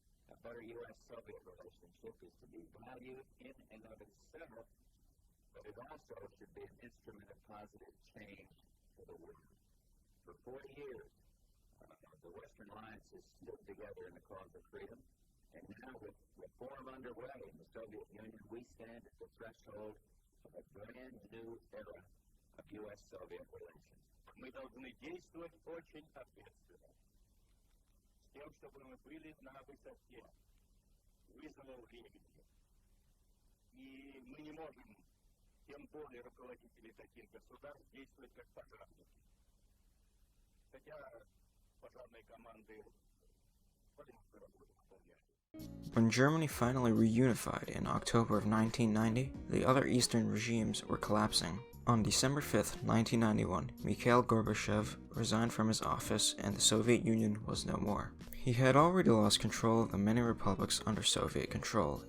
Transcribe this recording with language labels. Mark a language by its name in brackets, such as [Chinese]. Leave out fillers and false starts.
[English] A better U.S.-Soviet relationship is to be valued in and of itself, but it also should be an instrument of positive change for the world. For 40 years, the Western Alliance has stood together in the cause of freedom, and now with reform underway in the Soviet Union, we stand at the threshold of a brand new era of U.S.-Soviet relations. [Russian] Мы должны действовать очень ответственно, с тем, чтобы мы были на высоте вызовов времени. И мы не можем, тем более руководители таких государств, действовать как пожарники. Хотя пожарные команды полезную работу выполняют. [English] When Germany finally reunified in October of 1990, the other Eastern regimes were collapsing. On December 5, 1991, Mikhail Gorbachev resigned from his office and the Soviet Union was no more. He had already lost control of the many republics under Soviet control.